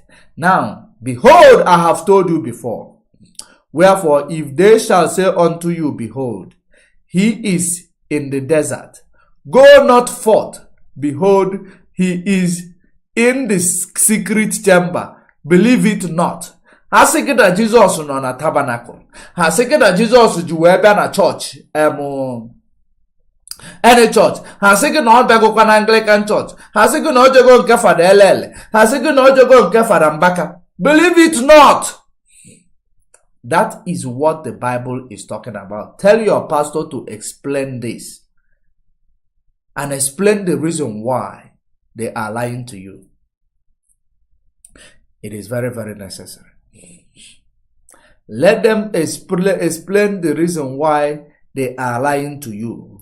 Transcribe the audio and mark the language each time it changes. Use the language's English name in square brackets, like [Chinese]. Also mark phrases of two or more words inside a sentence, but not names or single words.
[English] Now, behold, I have told you before. Wherefore, if they shall say unto you, behold, he is in the desert, Go not forth. Behold, he is in the secret chamber. Believe it not. [Igbo] Ha sị gị na Jizọs nọ na tabernacle. Ha sị gị na Jizọs ji wee bịa na church. [English] Any church. [Igbo] Ha sị gị na ọ bịagokwa na [English] Anglican church. [Igbo] Ha sị gị na ọ jego nke Fada Elele. Ha sị gị na ọ jego nke Fada Mbaka. [English] Believe it not. That is what the Bible is talking about. Tell your pastor to explain this. And explain the reason why they are lying to you. It is very, very necessary. Let them explain the reason why they are lying to you.